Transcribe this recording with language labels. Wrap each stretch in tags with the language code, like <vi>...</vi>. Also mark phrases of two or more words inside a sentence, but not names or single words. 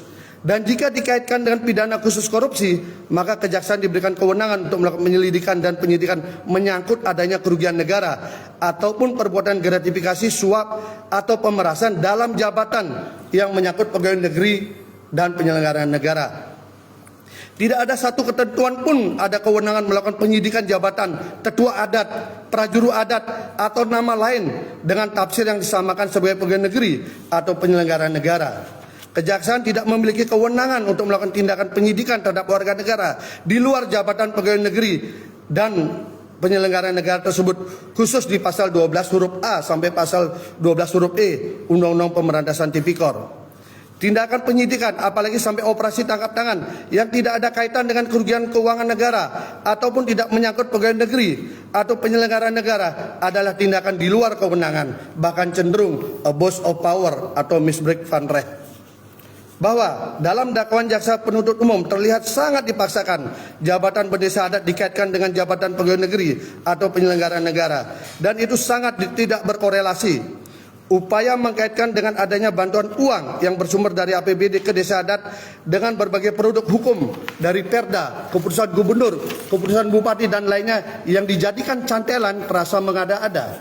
<id>Dan jika dikaitkan dengan pidana khusus korupsi, maka kejaksaan diberikan kewenangan untuk melakukan penyelidikan dan penyidikan menyangkut adanya kerugian negara ataupun perbuatan gratifikasi, suap atau pemerasan dalam jabatan yang menyangkut pegawai negeri dan penyelenggaraan negara. Tidak ada satu ketentuan pun ada kewenangan melakukan penyidikan jabatan tetua adat, prajuru adat, atau nama lain dengan tafsir yang disamakan sebagai pegawai negeri atau penyelenggaraan negara. Kejaksaan tidak memiliki kewenangan untuk melakukan tindakan penyidikan terhadap warga negara di luar jabatan pegawai negeri dan penyelenggaraan negara tersebut, khusus di pasal 12 huruf A sampai pasal 12 huruf E Undang-Undang Pemberantasan Tipikor. Tindakan penyidikan apalagi sampai operasi tangkap tangan yang tidak ada kaitan dengan kerugian keuangan negara ataupun tidak menyangkut pegawai negeri atau penyelenggaraan negara adalah tindakan di luar kewenangan, bahkan cenderung</id> <en>abuse of power</en> <id>atau</id> <nl>misbreak van Recht.</nl> <id>Bahwa dalam dakwaan jaksa penuntut umum terlihat sangat dipaksakan jabatan bendesa adat dikaitkan dengan jabatan pegawai negeri atau penyelenggaraan negara, dan itu sangat tidak berkorelasi. Upaya mengkaitkan dengan adanya bantuan uang yang bersumber dari APBD ke desa adat dengan berbagai produk hukum dari Perda, keputusan gubernur, keputusan bupati dan lainnya yang dijadikan cantelan terasa mengada-ada.</id>